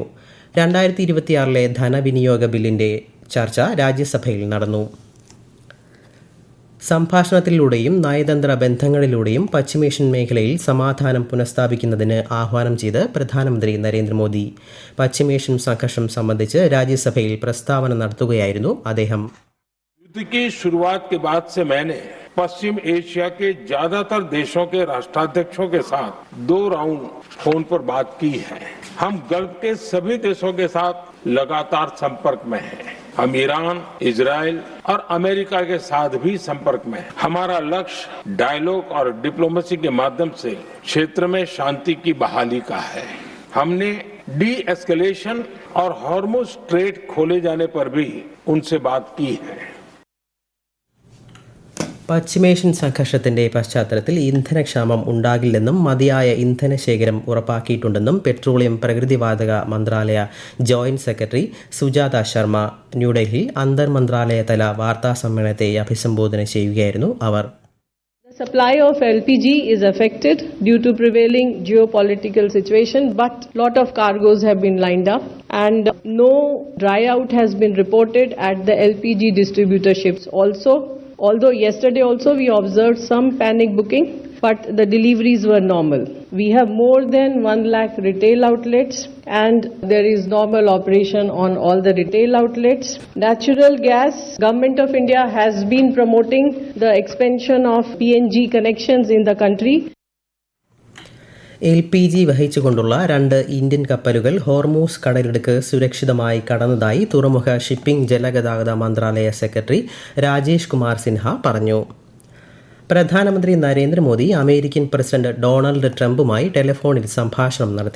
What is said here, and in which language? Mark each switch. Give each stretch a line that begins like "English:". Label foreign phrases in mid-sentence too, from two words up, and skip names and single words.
Malayalam: 2026 ധനവിനിയോഗ ബില്ലിന്റെ ചർച്ച രാജ്യസഭയിൽ നടന്നു. സംഭാഷണത്തിലൂടെയും നയതന്ത്ര ബന്ധങ്ങളിലൂടെയും പശ്ചിമേഷ്യൻ മേഖലയിൽ സമാധാനം പുനഃസ്ഥാപിക്കുന്നതിന് ആഹ്വാനം ചെയ്ത് പ്രധാനമന്ത്രി നരേന്ദ്രമോദി. പശ്ചിമേഷ്യൻ സംഘർഷം സംബന്ധിച്ച് രാജ്യസഭയിൽ പ്രസ്താവന നടത്തുകയായിരുന്നു അദ്ദേഹം.
Hindi: युद्ध की शुरुआत के बाद से मैंने पश्चिम एशिया के ज्यादातर देशों के राष्ट्राध्यक्षों के साथ 2 राउंड फोन पर बात की है. हम गल्फ के सभी देशों के साथ लगातार संपर्क में हैं. हम ईरान, इजराइल और अमेरिका के साथ भी संपर्क में हैं. हमारा लक्ष्य डायलॉग और डिप्लोमेसी के माध्यम से क्षेत्र में शांति की बहाली का है. हमने डी एस्केलेशन और हॉर्मुज स्ट्रेट खोले जाने पर भी उनसे बात की है.
Malayalam: പശ്ചിമേഷ്യൻ സംഘർഷത്തിന്റെ പശ്ചാത്തലത്തിൽ ഇന്ധനക്ഷാമം ഉണ്ടാകില്ലെന്നും മതിയായ ഇന്ധനശേഖരം ഉറപ്പാക്കിയിട്ടുണ്ടെന്നും പെട്രോളിയം പ്രകൃതിവാതക മന്ത്രാലയ ജോയിന്റ് സെക്രട്ടറി സുജാത ശർമ്മ ന്യൂഡൽഹിയിൽ അന്തർമന്ത്രാലയ തല വാർത്താ സമ്മേളനത്തെ അഭിസംബോധന ചെയ്യുകയായിരുന്നു അവർ.
English: The supply of LPG is affected due to prevailing geopolitical situation, but lot of cargoes have been lined up and no dry out has been reported at the LPG distributorships also. Although yesterday also we observed some panic booking, but the deliveries were normal. We have more than 1 lakh retail outlets and there is normal operation on all the retail outlets. Natural gas, Government of India has been promoting the expansion of PNG connections in the country.
Malayalam: LPG വഹിച്ചുകൊണ്ടുള്ള 2 ഇന്ത്യൻ കപ്പലുകൾ ഹോർമൂസ് കടലിടുക്ക് സുരക്ഷിതമായി കടന്നതായി തുറമുഖ ഷിപ്പിംഗ് ജലഗതാഗത മന്ത്രാലയ സെക്രട്ടറി രാജേഷ് കുമാർ സിൻഹ പറഞ്ഞു. പ്രധാനമന്ത്രി നരേന്ദ്രമോദി അമേരിക്കൻ പ്രസിഡന്റ് ഡൊണാൾഡ് ട്രംപുമായി ടെലിഫോണിൽ സംഭാഷണം നടത്തി.